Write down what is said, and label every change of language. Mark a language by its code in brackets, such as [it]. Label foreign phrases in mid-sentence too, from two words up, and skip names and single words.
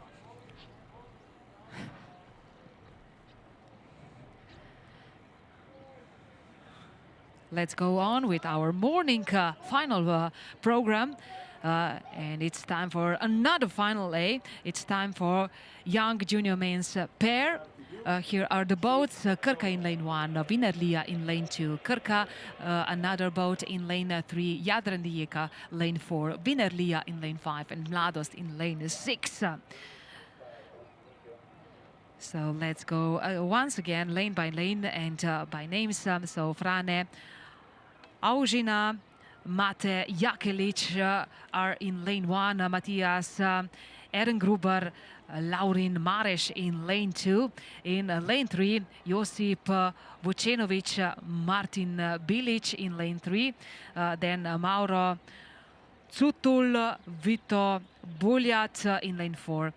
[en] Let's go on with our morning final program. And it's time for another final A. It's time for young junior men's pair. Here are the boats, Krka in lane 1, Vinerlia in lane 2, Krka, another boat in lane 3, Jadran Rijeka, lane 4, Vinerlia in lane 5, and Mladost in lane 6. So let's go once again, lane by lane and by names. So Frane, Aužina, Mate Jakelic are in lane 1, Matthias Ehrengruber, Laurin Mares in lane 2. In lane 3, Josip Vucenovic, Martin Bilic in lane 3. Then Mauro Zutul, Vito Buljat in lane 4.